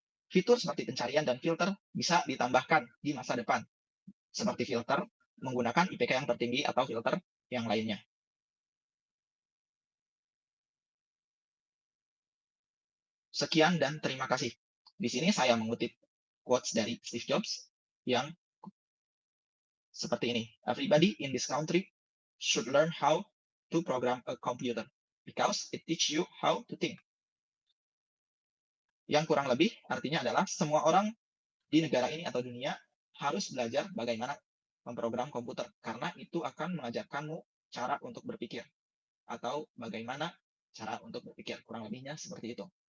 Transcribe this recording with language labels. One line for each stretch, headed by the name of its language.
Indonesian: Fitur seperti pencarian dan filter bisa ditambahkan di masa depan, seperti filter menggunakan IPK yang tertinggi atau filter yang lainnya. Sekian dan terima kasih. Di sini saya mengutip quotes dari Steve Jobs yang seperti ini.
English: Everybody in this country should learn how to program a computer because it teach you how to think.
Indonesian: Yang kurang lebih artinya adalah semua orang di negara ini atau dunia harus belajar bagaimana memprogram komputer karena itu akan mengajarkanmu cara untuk berpikir atau bagaimana cara untuk berpikir. Kurang lebihnya seperti itu.